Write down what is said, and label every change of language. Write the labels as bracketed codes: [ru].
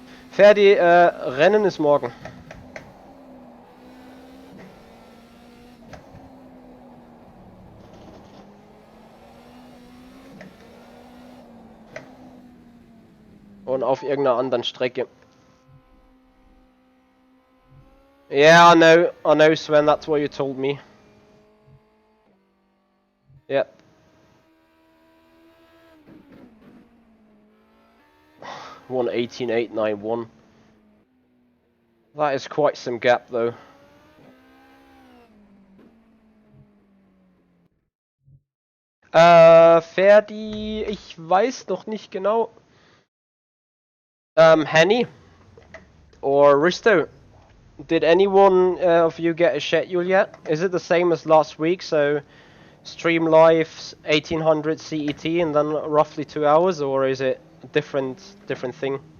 [de] Ferdi, Rennen ist morgen. Und auf irgendeiner anderen Strecke. [en] Yeah, I know, Sven, that's what you told me. Yep. 1:18.891. That is quite some gap, though. [de] Ferdi, ich weiß noch nicht genau. [en] Henny or Risto, did anyone of you get a schedule yet? Is it the same as last week? So stream live 1800 CET and then roughly 2 hours, or is it a different thing?